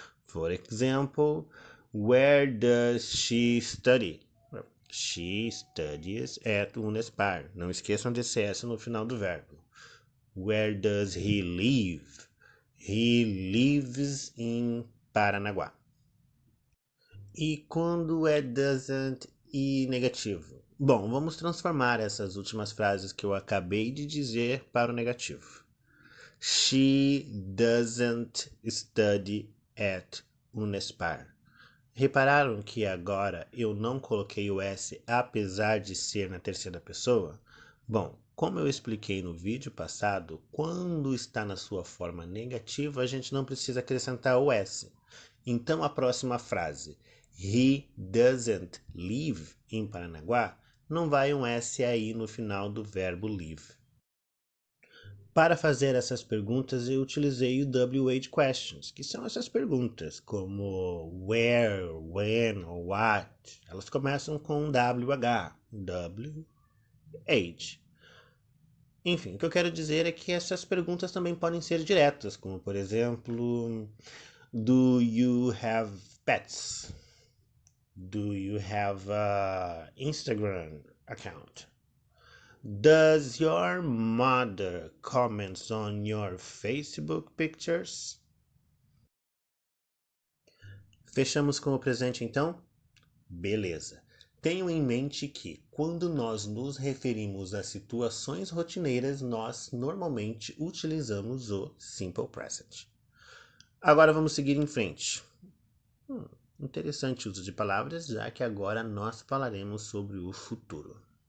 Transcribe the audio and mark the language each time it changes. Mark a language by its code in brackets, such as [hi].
[en] For example, where does she study? She studies at Unespar. [pt] Não esqueçam de CS no final do verbo. Where does he live? He lives in Paranaguá. E quando é doesn't e negativo? Bom, vamos transformar essas últimas frases que eu acabei de dizer para o negativo. [en] She doesn't study at Unespar. [pt] Repararam que agora eu não coloquei o S apesar de ser na terceira pessoa? Bom, como eu expliquei no vídeo passado, quando está na sua forma negativa, a gente não precisa acrescentar o S. Então a próxima frase, he doesn't live in Paranaguá, não vai um S aí no final do verbo live. Para fazer essas perguntas, eu utilizei o WH questions, que são essas perguntas, como where, when ou what. Elas começam com WH, WH. Enfim, o que eu quero dizer é que essas perguntas também podem ser diretas, como por exemplo, do you have pets? [en] Do you have an Instagram account? Does your mother comment on your Facebook pictures? [pt] Fechamos com o presente então? Beleza. Tenham em mente que, quando nós nos referimos a situações rotineiras, nós normalmente utilizamos o Simple Present. Agora vamos seguir em frente. Interessante uso de palavras, já que agora nós falaremos sobre o futuro.